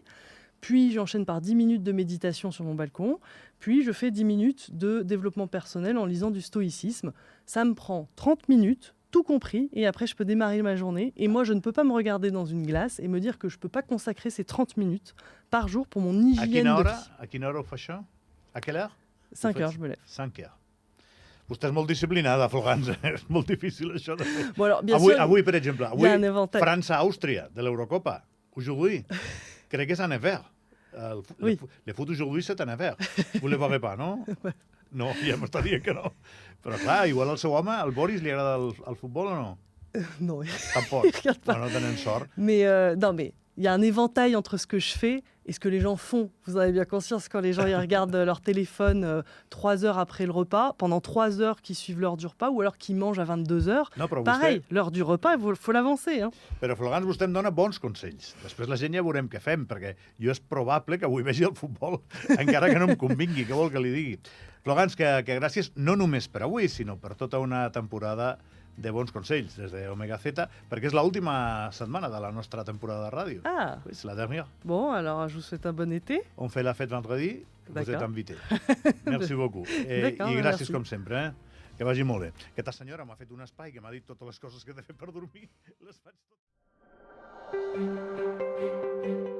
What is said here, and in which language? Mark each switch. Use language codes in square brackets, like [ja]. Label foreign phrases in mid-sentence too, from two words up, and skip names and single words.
[fr] Puis j'enchaîne par 10 minutes de méditation sur mon balcon. Puis je fais 10 minutes de développement personnel en lisant du stoïcisme. Ça me prend 30 minutes. Tout compris, et après je peux démarrer ma journée. Et moi, je ne peux pas me regarder dans une glace et me dire que je ne peux pas consacrer ces 30 minutes par jour pour mon hygiène de vie. [ca] A quina hora ho fa això? [fr] A quelle heure? 5h, je me lève. 5h. [ca] Vostè és molt disciplinada, Florence. És molt difícil, això de fer. [fr] Bon, alors, bien sûr, [ca] avui, per exemple, [fr] il y a un éventail. [ca] França-Àustria, de l'Eurocopa. [fr] Aujourd'hui, [ca] crec que [fr] c'est en hiver. Oui. Le foot aujourd'hui, c'est en hiver. Vous ne le verrez pas, [ca] no? No, ja m'està dient que no. Però clar, igual al seu home, al Boris, li agrada el futbol o no? [fr] Non, [ca] Tampoc. No tenen sort. [fr] Mais il y a un éventail entre ce que je fais et ce que les gens font. Vous en avez bien conscience quand les gens ils regardent leur téléphone 3 heures après le repas, pendant 3 heures qui suivent l'heure du repas, ou alors qui mangent à 22h. [ca] No, però [fr] pareil, [ca] vostè... [fr] l'heure du repas, il faut l'avancer. [ca] Però, Florence, vostè em dona bons consells. Després la gent ja veurem què fem, perquè jo és probable que avui vegi el futbol, encara que no em convingui, què vol que li digui. Florence, que gràcies no només per avui, sinó per tota una temporada de bons consells des d'Omega Z, perquè és l'última setmana de la nostra temporada de ràdio. [fr] Ah, Oui, c'est la dernière. bon, alors je vous souhaite un bon été. On fait la fête vendredi, vous êtes D'accord. invités. Merci beaucoup. D'accord, [ca] I gràcies, [fr] merci. [ca] com sempre. Que vagi molt bé. Aquesta senyora m'ha fet un espai que m'ha dit totes les coses que he de fer per dormir. Les faig totes.